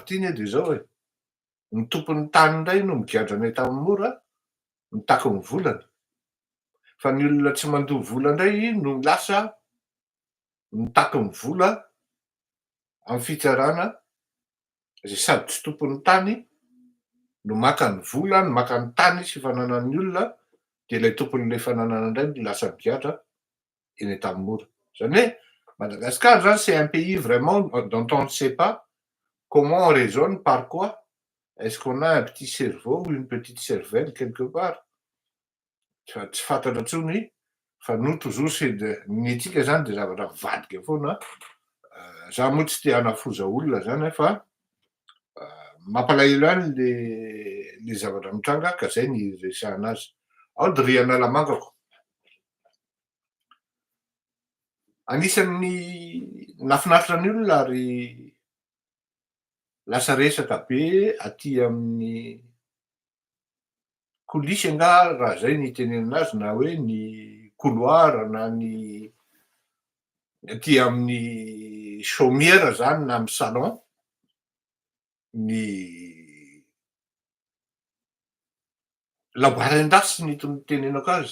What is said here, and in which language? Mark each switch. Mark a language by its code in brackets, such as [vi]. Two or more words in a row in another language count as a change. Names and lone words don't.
[mg] ity anie de zao hoe ny tompon'ny tany indray no migadra tamin'ny mora mitako ny volana, fa ny olona tsy mandoha vola indray no lasa mitako ny vola amin'ny fitsarana zay sady tsy tompon'ny tany no maka ny vola, no maka ny tany sy fananan'ny olona, de ilay tompon'ilay fananana indray no lasa migadra eny tamin'ny mora. Zany hoe Madagascar zany [fr] c'est un pays vraiment dont on ne sait pas comment on raisonne, par quoi, est-ce qu'on a un petit cerveau ou une petite cervelle quelque part, [mg] tsy fantatra intsony fa [fr] nous toujours c'est de [mg] ny antsika zany de zavatra vadika foana Za moa tsy te hanafoza olona zany fa mampalahelo any le zavatra mitranga ka zay ny resahana azy. Ao de ry analamangako. Anisan'ny nahafinaritra ny olona ary lasa resaka be aty amin'ny kolisy anga raha zay ny itenenana azy na hoe ny couloir na ny aty amin'ny chaumière zany na amin'ny salon, ny laobarin-dasy ny tenenako azy.